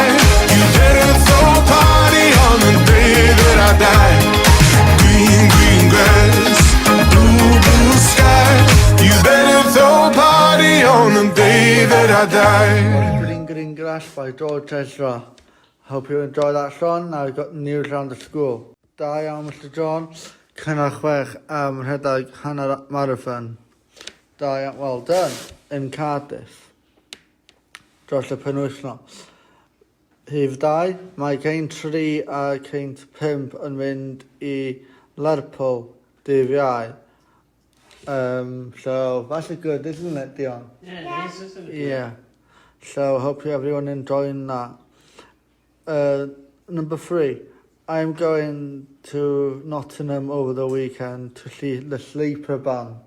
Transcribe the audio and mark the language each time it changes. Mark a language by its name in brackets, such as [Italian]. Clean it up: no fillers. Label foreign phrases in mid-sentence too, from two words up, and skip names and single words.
[English] You better throw a party on the day that I die. Green, green grass, blue, blue sky. You better throw a party on the day that I die. Green Green Grass by George Ezra. Hope you enjoy that song. Now we've got news around the school. [Welsh] Da iawn, Mr John. Cynnal 6 am rhedeg hanner marathon. Da iawn, [English] well done, in Cardiff. [Welsh] Dros y penwythnos. Rhif 2, mae ceint 3 a ceint 5 yn mynd I Lerpwl dydd Iau. [English] So that's good, isn't it, Dion? Yeah, it is, isn't it? Yeah. So hope you everyone enjoying that. Number 3, I'm going to Nottingham over the weekend to see the Sleeper Band.